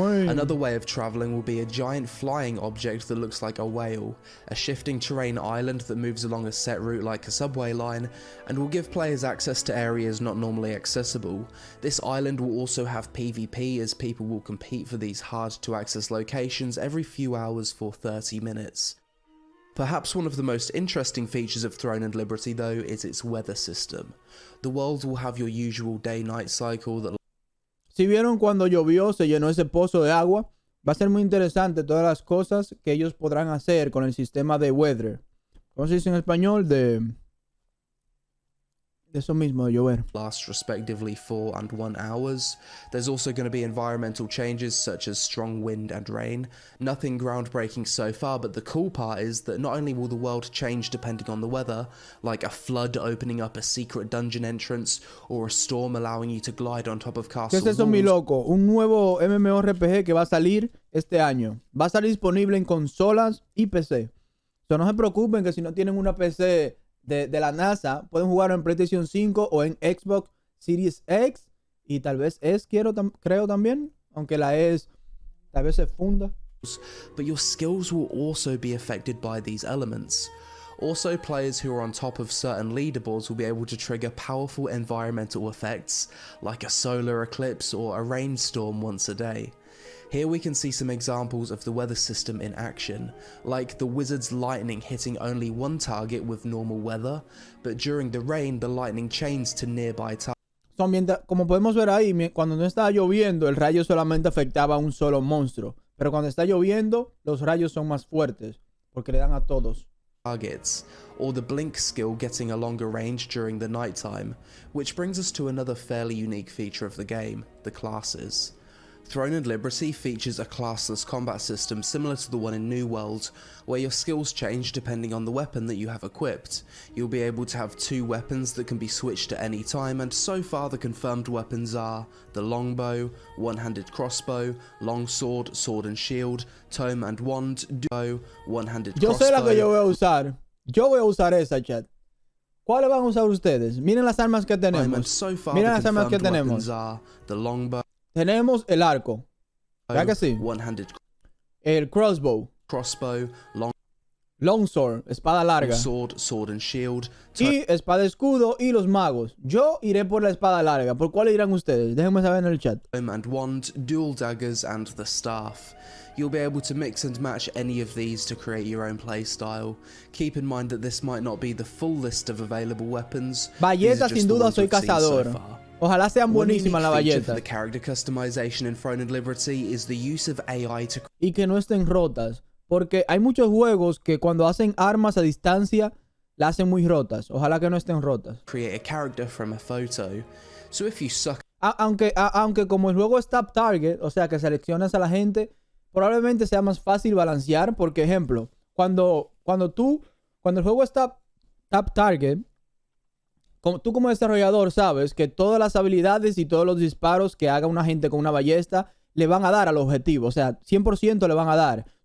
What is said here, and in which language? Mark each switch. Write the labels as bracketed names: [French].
[English] Another way of travelling will be a giant flying object that looks like a whale, a shifting terrain island that moves along a set route like a subway line, and will give players access to areas not normally accessible. This island will also have PvP, as people will compete for these hard to access locations every few hours for 30 minutes. Perhaps one of the most interesting features of Throne and Liberty though is its weather system. The world will have your usual day-night cycle that... [Spanish] Si vieron cuando llovió, se llenó ese pozo de agua. Va a ser muy interesante todas las cosas que ellos podrán hacer con el sistema de weather. ¿Cómo se dice en español? De eso mismo, de llover. [English] Last respectively 4 and 1 hours. There's also going to be environmental changes such as strong wind and rain. Nothing groundbreaking so far, but the cool part is that not only will the world change depending on the weather, like a flood opening up a secret dungeon entrance, or a storm allowing you to glide on top of castle [Spanish] walls. ¿Qué es eso, mi loco? Un nuevo MMORPG que va a salir este año. Va a salir disponible en consolas y PC. So, no se preocupen que si no tienen una PC de la NASA, pueden jugar en PlayStation 5 o en Xbox Series X y tal vez creo también, aunque la S tal vez se funda. [English] But your skills will also be affected by these elements. Also, players who are on top of certain leaderboards will be able to trigger powerful environmental effects like a solar eclipse or a rainstorm once a day. Here we can see some examples of the weather system in action, like the wizard's lightning hitting only one target with normal weather, but during the rain the lightning chains to nearby targets. [Spanish] Como podemos ver ahí, cuando no estaba lloviendo, el rayo solamente afectaba a un solo monstruo, pero cuando está lloviendo, los rayos son más fuertes, porque le dan a todos. [English] Targets, or the blink skill getting a longer range during the nighttime, which brings us to another fairly unique feature of the game, the classes. Throne and Liberty features a classless combat system similar to the one in New World, where your skills change depending on the weapon that you have equipped. You'll be able to have 2 weapons that can be switched at any time, and so far the confirmed weapons are the longbow, one-handed crossbow, longsword, sword and shield, tome and wand, duo, one-handed crossbow. [Spanish] Yo sé la que yo voy a usar. Yo voy a usar esa, chat. ¿Cuáles van a usar ustedes? Miren las armas que tenemos. [English] So far, [Spanish] Miren las armas que tenemos. [English] The longbow. [Spanish] Tenemos el arco. ¿Verdad que sí? [English] One-handed [Spanish] el crossbow. [English] Crossbow, [Spanish] longsword, espada larga. [English] Sword and shield. [Spanish] Y espada escudo y los magos. Yo iré por la espada larga. ¿Por cuál irán ustedes? Déjenme saber en el chat. [English] And wand, dual daggers and the staff. You'll be able to mix and match any of these to create your own playstyle. Keep in mind that this might not be the full list of available weapons. [Spanish] Balleta, sin duda soy cazador. Ojalá sean buenísimas las balletas. [English] The character customization in Throne and Liberty is the use of AI to... [Spanish] Y que no estén rotas. Porque hay muchos juegos que cuando hacen armas a distancia, las hacen muy rotas. Ojalá que no estén rotas. [English] Create a character from a photo. So if you suck... [Spanish] Aunque como el juego es tap target, o sea que seleccionas a la gente, probablemente sea más fácil balancear. Por ejemplo, cuando el juego es tap target, tú como desarrollador sabes que todas las habilidades y todos los disparos que haga una gente con una ballesta le van a dar al objetivo. O sea, 100% le van a dar.